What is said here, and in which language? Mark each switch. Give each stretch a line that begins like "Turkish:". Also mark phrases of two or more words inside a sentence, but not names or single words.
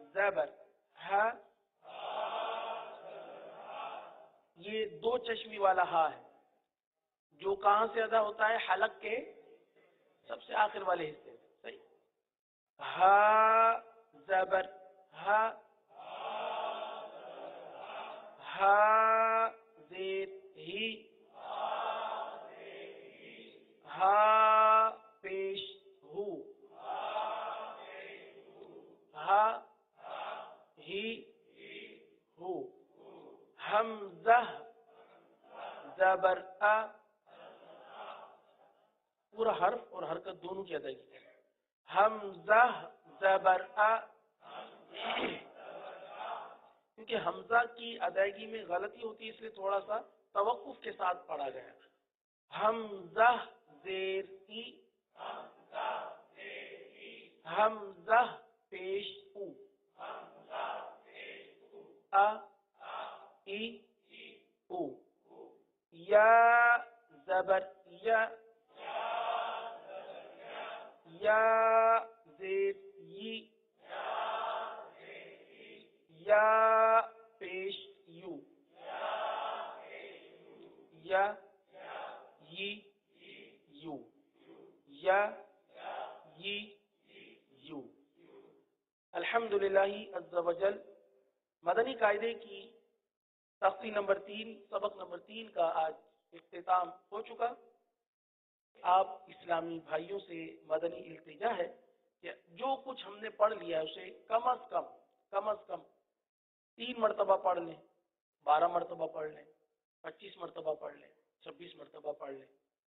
Urdu: زبر ہا، یہ دو چشمی والا ہا ہے جو کہاں سے ادا ہوتا ہے؟ حلق کے سب سے آخر والے حصے سے. صحیح. ہا زبر ہا، ہا زیر ہی، ہا پیش ہو، ہا ہی ہو. حمزہ زبر آ، پورا حرف اور حرکت دونوں کی ادائیگی کریں. حمزہ زبر آ، کیونکہ حمزہ کی ادائیگی میں غلطی ہوتی ہے اس لیے تھوڑا سا توقف کے ساتھ پڑھا گیا. حمزہ زیر ای، حمزہ پیش او، ا ای او. یا زبر یا، یا زیر یی، یا پیش یو، یا یی یو، یا یی یو. الحمدللہ
Arabic: عز و جل
Urdu: مدنی قاعدے کی تختی نمبر 3 سبق نمبر 3 کا آج اختتام ہو چکا. آپ اسلامی بھائیوں سے مدنی التجا ہے کہ جو کچھ ہم نے پڑھ لیا ہے اسے کم از کم 3 مرتبہ پڑھ لیں، 12 مرتبہ پڑھ لیں، 25 مرتبہ پڑھ لیں، 26 مرتبہ پڑھ لیں.